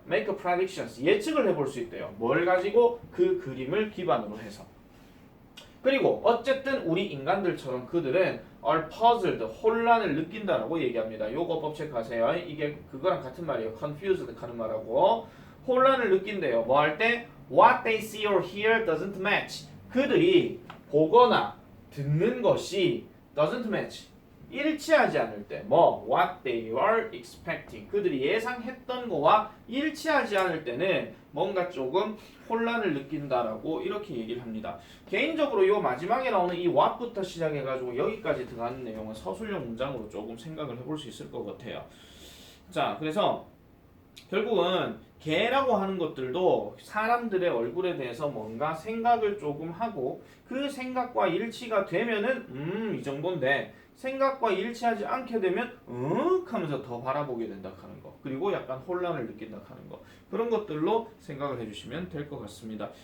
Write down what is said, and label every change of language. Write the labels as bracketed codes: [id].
[en] Make predictions. [ko] 예측을 해볼 수 있대요. 뭘 가지고? 그 그림을 기반으로 해서. 그리고 어쨌든 우리 인간들처럼 그들은 [en] are puzzled, [ko] 혼란을 느낀다라고 얘기합니다. 요거 법 체크하세요. 이게 그거랑 같은 말이에요. confused 하는 말하고 혼란을 느낀대요. 뭐 할 때? [en] What they see or hear doesn't match. [ko] 그들이 보거나 듣는 것이 [en] doesn't match. [ko] 일치하지 않을 때, [en] what they are expecting. [ko] 그들이 예상했던 거와 일치하지 않을 때는 뭔가 조금 혼란을 느낀다라고 이렇게 얘기를 합니다. 개인적으로 이 마지막에 나오는 이 what부터 시작해가지고 여기까지 들어가는 내용은 서술형 문장으로 조금 생각을 해볼 수 있을 것 같아요. 자, 그래서 결국은 개라고 하는 것들도 사람들의 얼굴에 대해서 뭔가 생각을 조금 하고 그 생각과 일치가 되면은 이 정도인데 생각과 일치하지 않게 되면 하면서 더 바라보게 된다 하는 거 그리고 약간 혼란을 느낀다 하는 거 그런 것들로 생각을 해주시면 될 것 같습니다.